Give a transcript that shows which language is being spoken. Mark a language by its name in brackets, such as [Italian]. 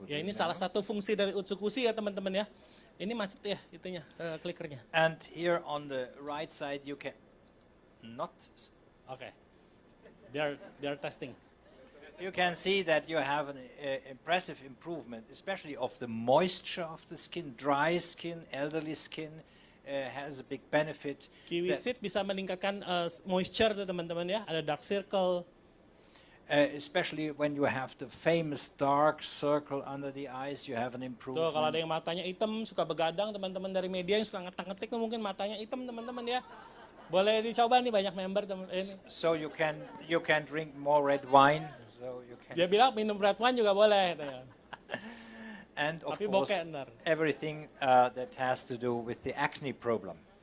[Indonesian] Ya ini salah satu fungsi dari Utsukushhii ya teman-teman ya. Ini macet ya itunya, klikernya. [English] And here on the right side you can not. Okay. They are testing. You can see that you have an impressive improvement, especially of the moisture of the skin, dry skin, elderly skin. Has a big benefit. [Indonesian] Kiwi seed bisa meningkatkan moisture tuh teman-teman ya, ada dark circle. [English] Especially when you have the famous dark circle under the eyes, you have an improvement. [Indonesian] Tuh kalau ada yang matanya hitam, suka begadang, teman-teman dari media yang suka ngetik mungkin matanya hitam teman-teman ya. Boleh dicoba nih banyak member teman. [English] So you can drink more red wine. So you can. [Indonesian] Dia bilang minum red wine juga boleh. Gitu ya. [English] And of course, everything that has to do with the acne problem.